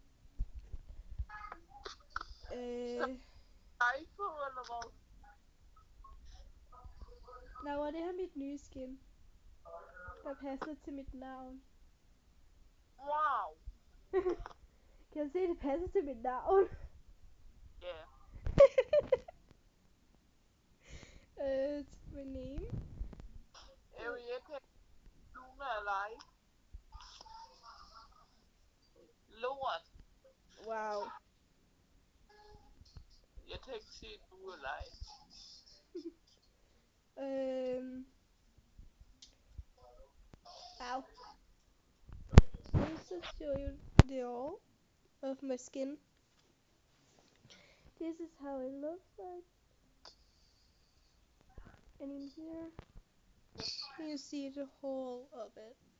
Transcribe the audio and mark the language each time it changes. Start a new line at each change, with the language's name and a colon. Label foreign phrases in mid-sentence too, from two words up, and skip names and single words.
Danish: Laura, det her er mit nye skin. Der passer til mit navn. Wow. Kan du se, det passer til mit navn? Ja.
English: My name? Ariette Luna Alive.
Danish: Lort. Wow. Jeg kan ikke se du er live. Ow.
English: This will show you the all of my skin. This is how it looks like. And in here, you see the whole of it.